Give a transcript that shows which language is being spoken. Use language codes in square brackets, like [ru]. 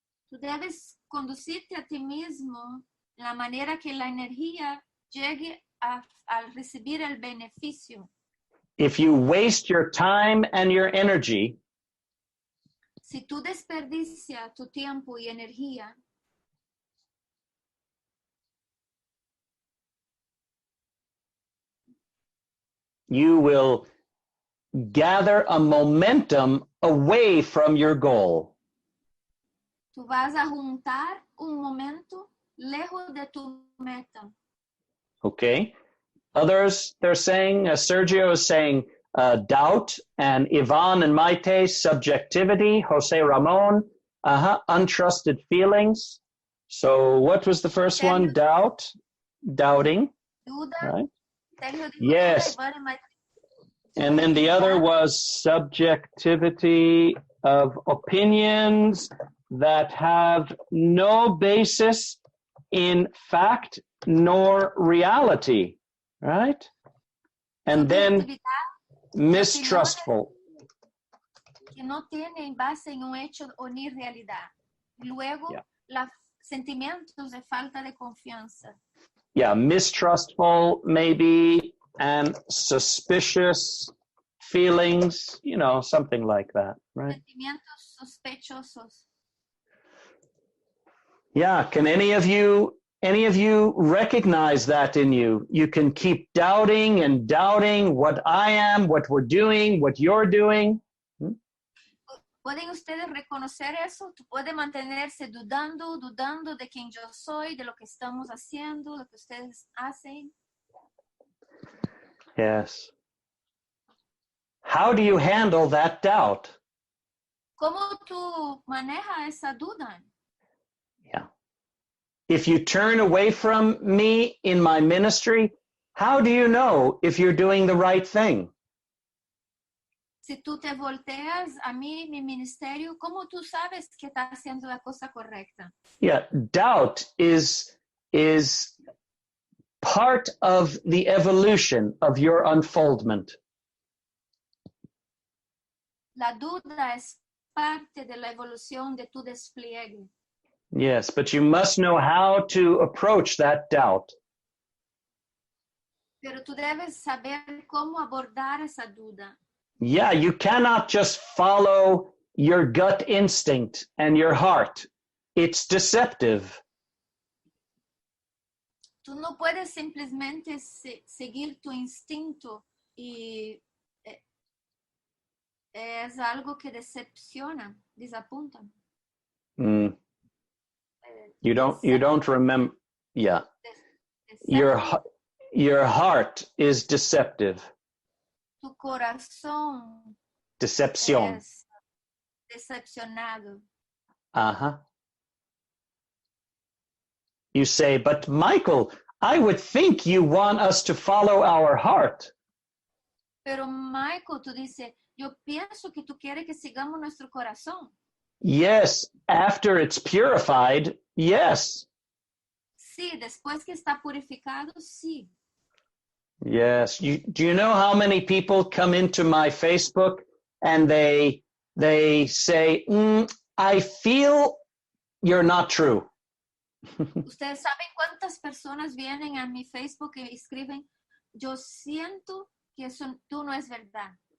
[es] Tú debes conducirte a ti mismo de la manera que la energía llegue al recibir el beneficio. [en] If you waste your time and your energy, [es] Si tú desperdicias tu tiempo y energía, [en] you will gather a momentum away from your goal. [es] tú vas a juntar un momento lejos de tu meta. [en] Okay? Others, they're saying, Sergio is saying, doubt, and Yvonne and Maite, subjectivity, Jose Ramon, untrusted feelings. So what was the first one? Doubt, doubting, [es] Duda, [en] right? [es] Sergio dijo [en] Yes. [es] duda, Iván y Maite. [en] And then the other was subjectivity of opinions that have no basis in fact nor reality, right? And then [es] Subjetividad [en] mistrustful. [es] que no tiene base en un hecho o ni realidad. Luego, [en] Yeah. [es] los sentimientos de falta de confianza. [en] Yeah, mistrustful maybe, and suspicious feelings, you know, something like that, right? [es] Sentimientos sospechosos. [en] Yeah, can any of you recognize that in you? You can keep doubting and doubting what I am, what we're doing, what you're doing. [es] ¿Pueden ustedes reconocer eso? Tú puedes mantenerse dudando de quién yo soy, de lo que estamos haciendo, lo que ustedes hacen. [en] Yes. How do you handle that doubt? [es] ¿Cómo tú manejas esa duda? [en] Yeah. If you turn away from me in my ministry, how do you know if you're doing the right thing? [es] Si tú te volteas a mí, mi ministerio, ¿cómo tú sabes que estás haciendo la cosa correcta? [en] Yeah, doubt is part of the evolution of your unfoldment. [es] La duda es parte de la evolución de tu despliegue. [en] Yes, but you must know how to approach that doubt. [es] Pero tú debes saber cómo abordar esa duda. [en] Yeah, you cannot just follow your gut instinct and your heart. It's deceptive. [es] Tú no puedes simplemente seguir tu instinto y es algo que decepciona, desapunta. [en] Mm. You don't remember. Yeah, your heart is deceptive. [es] Tu corazón Decepción. es decepcionado. Uh-huh. [en] You say, but Michael, I would think you want us to follow our heart. [es] Pero Michael, tú dices, yo pienso que tú quieres que sigamos nuestro corazón. [en] Yes, after it's purified, yes. [es] Sí, después que está purificado, sí. [en] Yes. Do you know how many people come into my Facebook and they say, I feel you're not true. [es] Ustedes saben cuántas personas vienen a mi Facebook y escriben, yo siento que eso tú no es verdad.